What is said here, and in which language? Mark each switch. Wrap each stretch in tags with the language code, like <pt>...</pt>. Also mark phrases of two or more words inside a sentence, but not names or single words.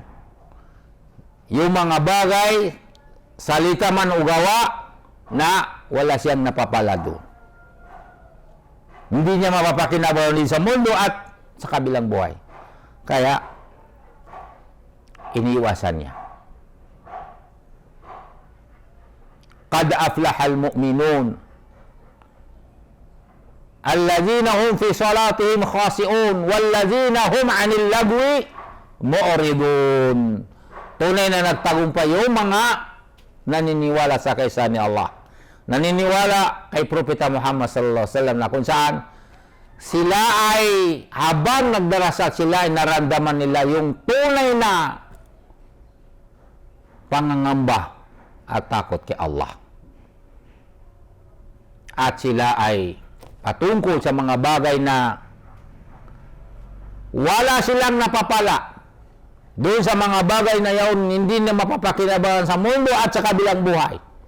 <tl>Yung mga bagay, salita man o gawa, na wala siyang napapala doon. Hindi niya mapapakinabangan din sa mundo at sa kabilang buhay. Kaya, iniiwasan niya.</tl> <ar>قد أفلح المؤمنون الذين هم في صلاتهم خاشعون والذين هم عن اللغو معرضون.</ar> <tl>Tunay na nagtagumpay yung mga naniniwala sa kaysa ni Allah, naniniwala kay Propeta Muhammad</tl> <ar>صلى الله عليه وسلم,</ar> <tl>na kung saan sila ay habang nagdarasal, sila ay naramdaman nila yung tunay na pangangamba at takot kay Allah. At sila ay patungkol sa mga bagay na wala silang napapala doon sa mga bagay na yaon, hindi na mapapakinabangan sa mundo at sa kabilang buhay.</tl>